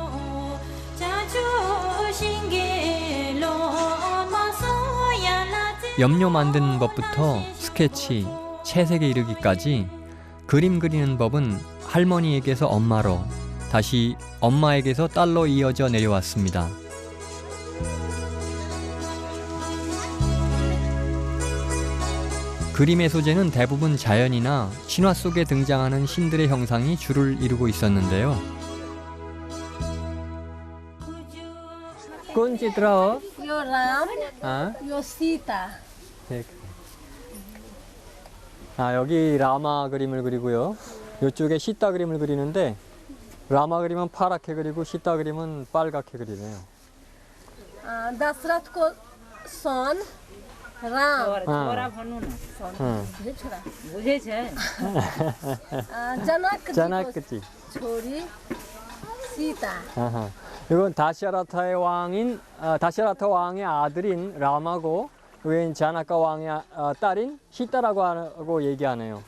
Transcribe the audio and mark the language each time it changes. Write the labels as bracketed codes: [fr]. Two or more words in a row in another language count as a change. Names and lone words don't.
[ko] 염료 만드는 법부터 스케치, 채색에 이르기까지 그림 그리는 법은 할머니에게서 엄마로, 다시 엄마에게서 딸로 이어져 내려왔습니다. 그림의 소재는 대부분 자연이나 신화 속에 등장하는 신들의 형상이 주를 이루고 있었는데요. [ne] कौन चित्र हो? यो राम हाँ? यो सीता [ko] 아, 여기 라마 그림을 그리고요. 이쪽에 시타 그림을 그리는데 라마 그림은 파랗게 그리고 시타 그림은 빨갛게 그리네요. [ne] दशरथ को सन राम छोरा भन्नु न बुझे छ जनक जी [ko] 자나크지. [ne] को छोरी सीता [ko] 아하. 이건 다시라타 왕의 아들인 라마고 외인 자나카 왕의 딸인 시타라고 하고 얘기하네요.